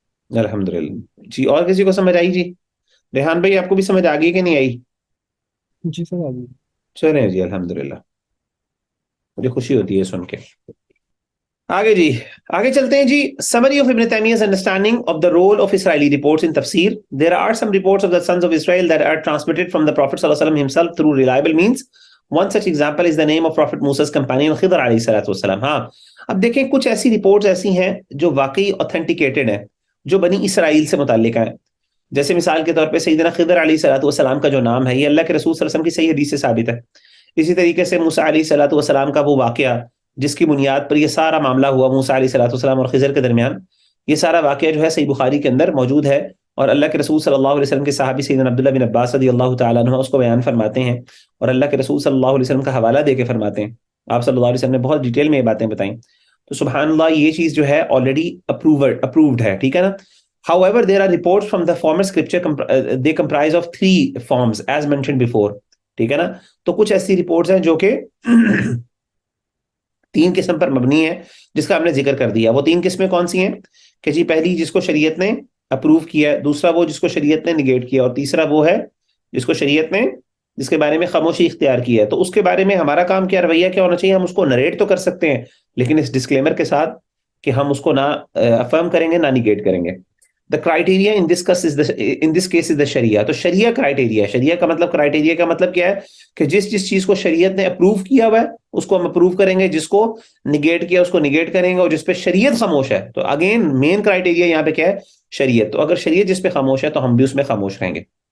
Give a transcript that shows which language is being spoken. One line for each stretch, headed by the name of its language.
Urdu: الحمدللہ جی۔ اور کسی کو سمجھ آئی؟ جی ریحان بھائی آپ کو بھی سمجھ آ گئی کہ نہیں آئی؟ جی سر آ گئی۔ چلیں جی الحمدللہ، مجھے خوشی ہوتی ہے سن کے۔ آگے جی، آگے چلتے ہیں جی۔
English: Summary of Ibn Taymiyyah's understanding of the role of Israeli reports in tafsir. There are some reports of the sons of Israel that are transmitted from the Prophet sallallahu alaihi wasallam himself through reliable means. One such example is the name of Prophet Musa's companion Khidr
Urdu: علیہ الصلوۃ والسلام۔ ہاں، اب دیکھیں کچھ ایسی reports ایسی ہیں جو واقعی authenticated ہیں، جو بنی اسرائیل سے متعلق ہیں۔ جیسے مثال کے طور پہ سیدنا خضر علیہ الصلوۃ والسلام کا جو نام ہے، یہ اللہ کے رسول صلی اللہ علیہ وسلم کی صحیح حدیث سے ثابت ہے۔ اسی طریقے سے موسیٰ علیہ الصلوۃ والسلام کا وہ واقعہ جس کی بنیاد پر یہ سارا معاملہ ہوا موسیٰ علیہ الصلوۃ والسلام اور خضر کے درمیان، یہ سارا واقعہ جو ہے صحیح بخاری کے اندر موجود ہے، اور اللہ کے رسول صلی اللہ علیہ وسلم کے صحابی سیدنا عبداللہ بن عباس رضی اللہ تعالیٰ عنہ اس کو بیان فرماتے ہیں، اور اللہ کے رسول صلی اللہ علیہ وسلم کا حوالہ دے کے فرماتے ہیں. آپ صلی اللہ علیہ وسلم نے بہت ڈیٹیل میں یہ باتیں بتائیں. تو سبحان اللہ یہ چیز جو ہے آلریڈی اپرووڈ ہے، ٹھیک ہے نا.
English: However, there are reports from the former scripture, they comprise of 3 forms as mentioned before.
Urdu: ٹھیک ہے نا. تو کچھ ایسی رپورٹس ہیں جو کہ 3 قسم پر مبنی ہے جس کا ہم نے ذکر کر دیا. وہ 3 قسمیں کون سی ہیں کہ جی پہلی جس کو شریعت نے اپروو کیا، دوسرا وہ جس کو شریعت نے نگیٹ کیا، اور تیسرا وہ ہے جس کو شریعت نے جس کے بارے میں خاموشی اختیار کی ہے. تو اس کے بارے میں ہمارا کام کیا، رویہ کیا ہونا چاہیے؟ ہم اس کو نریٹ تو کر سکتے ہیں لیکن اس ڈسکلیمر کے ساتھ کہ ہم اس کو نہ افرم کریں گے نہ نگیٹ کریں گے.
English: The criteria in this case is the شریعہ.
Urdu: تو شریعہ کرائٹیریا ہے. شریعہ کا مطلب، کرائٹیریا کا مطلب کیا ہے کہ جس چیز کو شریعت نے اپروو کیا ہوا ہے اس کو ہم اپروو کریں گے، جس کو نگیٹ کیا اس کو نگیٹ کریں گے، اور جس پہ شریعت خاموش ہے. تو اگین مین کرائٹیریا یہاں پہ کیا ہے؟ شریعت. تو اگر شریعت جس پہ خاموش ہے تو ہم بھی اس میں خاموش رہیں گے.